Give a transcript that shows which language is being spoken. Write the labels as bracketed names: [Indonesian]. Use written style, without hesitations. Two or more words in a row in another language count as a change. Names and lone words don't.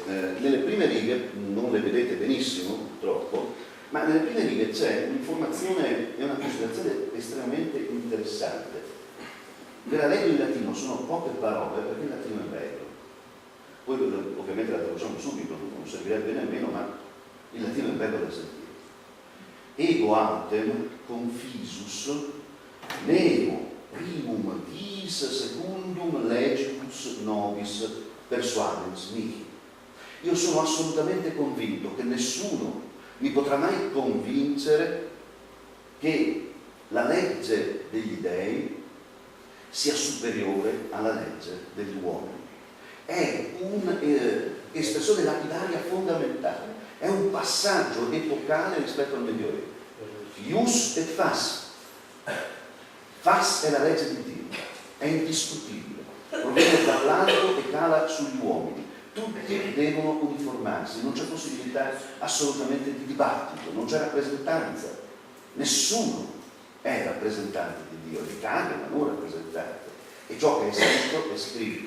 [Italian] Nelle prime righe, non le vedete benissimo purtroppo, ma nelle prime righe c'è un'informazione e una considerazione estremamente interessante. Ve la leggo in latino, sono poche parole perché il latino è bello. Poi ovviamente la traduciamo subito, non servirebbe nemmeno, ma il latino è bello da sentire. [Latin] Ego autem confisus nemo primum diis secundum legibus nobis persuadens mihi. [Italian] Io sono assolutamente convinto che nessuno mi potrà mai convincere che la legge degli dei sia superiore alla legge degli uomini. È un'espressione lapidaria fondamentale, è un passaggio epocale rispetto al Medioevo. [Latin] Ius et fas. [Italian] Fas è la legge di Dio, è indiscutibile, proviene dall'alto e cala sugli uomini. Tutti devono uniformarsi, non c'è possibilità assolutamente di dibattito, non c'è rappresentanza, nessuno è rappresentante di Dio, l'Italia ma non rappresentante, e ciò che è scritto è scritto.